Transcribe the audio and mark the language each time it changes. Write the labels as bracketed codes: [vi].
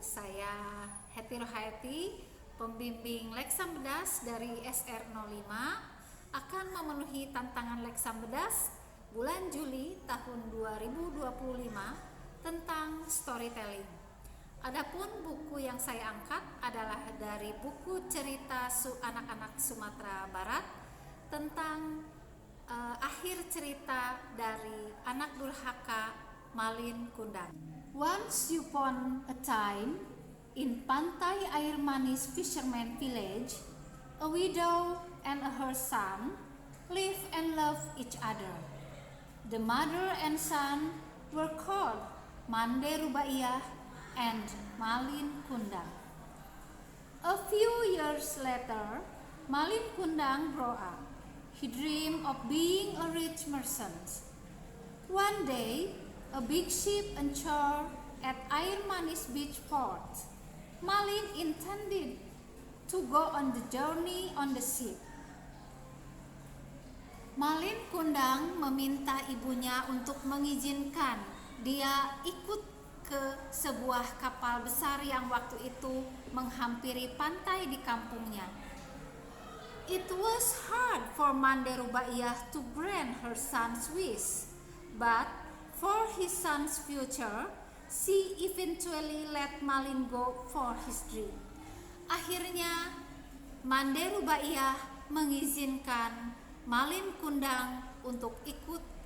[id] Saya Heti Rohayati, pembimbing Leksam Bedas dari SR05, akan memenuhi tantangan Leksam Bedas bulan Juli tahun 2025 tentang storytelling. Adapun buku yang saya angkat adalah dari buku cerita anak-anak Sumatera Barat tentang akhir cerita dari anak durhaka Malin Kundang. [en] Once upon a time, in Pantai Air Manis Fisherman Village, a widow and her son live and love each other. The mother and son were called Mande Rubaiyah and Malin Kundang. A few years later, Malin Kundang grew up. He dreamed of being a rich merchant. One day, a big ship anchored at Air Manis Beach port. Malin intended to go on the journey on the ship. [id] Malin Kundang meminta ibunya untuk mengizinkan dia ikut ke sebuah kapal besar yang waktu itu menghampiri pantai di kampungnya. [en] It was hard for Mande Rubaiyah to grant her son's wish, but for his son's future, she eventually let Malin go for his dream. [id] Akhirnya, Mande Rubaiyah mengizinkan Malin Kundang untuk ikut.